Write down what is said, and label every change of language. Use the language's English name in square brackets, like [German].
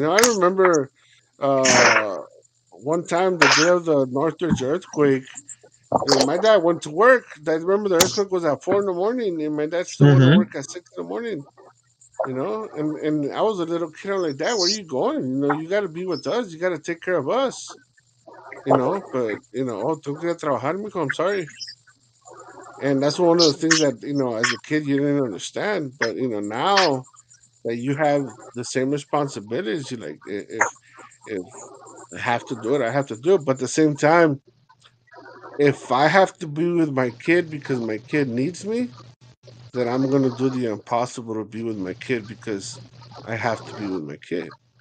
[English] I remember uh one time the day of the Northridge earthquake, my dad went to work. I remember the earthquake was at 4 in the morning, and my dad still went to Mm-hmm. work at 6 in the morning. And I was a little kid. I'm like, Dad, where are you going? You got to be with us. You got to take care of us. [Spanish] But oh, tengo que ir a trabajar, mijo. [English] I'm sorry. And that's one of the things that as a kid you didn't understand. But now that you have the same responsibilities, you like if I have to do it, I have to do it. But at the same time, if I have to be with my kid because my kid needs me, then I'm gonna do the impossible to be with my kid because I have to be with my kid.